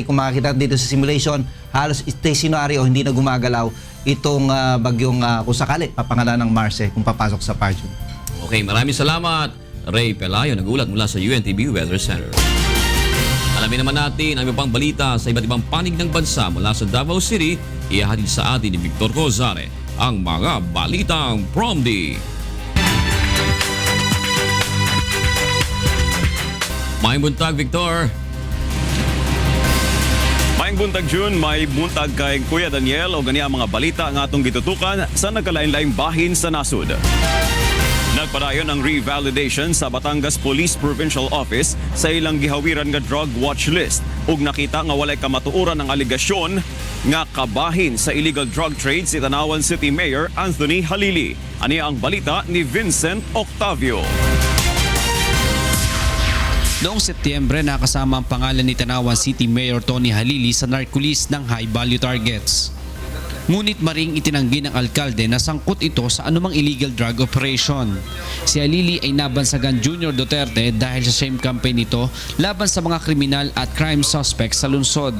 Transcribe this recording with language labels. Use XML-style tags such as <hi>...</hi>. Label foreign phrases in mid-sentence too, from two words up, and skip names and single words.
<tl>Kung makikita dito sa simulation, halos stationary o hindi na gumagalaw itong bagyong kung sakali papangalan ng Marce kung papasok sa part 2. Okay, maraming salamat, Ray Pelayo, nagulat mula sa UNTV Weather Center. Alamin naman natin ang iba pang balita sa iba't ibang panig ng bansa mula sa Davao City. Ihahatid sa atin ni Victor Cozare ang mga balitang Promdi.</tl> <ceb>May buntag, Victor. Maayong buntag June, may buntag kay Kuya Daniel o gani ang mga balita ang atong gitutukan sa nagkalain-laing bahin sa nasud. Nagpadayon ang revalidation sa Batangas Police Provincial Office sa ilang gihawiran nga</ceb> <en>drug watch list</en> <ceb>ug nakita nga walay kamatuoran ang aligasyon nga kabahin sa</ceb> <en>illegal drug trade</en> <ceb>si Tanawan City Mayor Anthony Halili. Ani ang balita ni Vincent Octavio.</ceb> <tl>Noong Setyembre, nakasama ang pangalan ni Tanawan City Mayor Tony Halili sa narco-list ng</tl> <en>high-value targets.</en> <tl>Ngunit maring itinanggi ng alkalde na sangkot ito sa anumang</tl> <en>illegal drug operation.</en> <tl>Si Halili ay nabansagan Junior Duterte dahil sa</tl> <en>shame campaign</en> <tl>nito laban sa mga kriminal at</tl> <en>crime suspects</en> <tl>sa lungsod.</tl>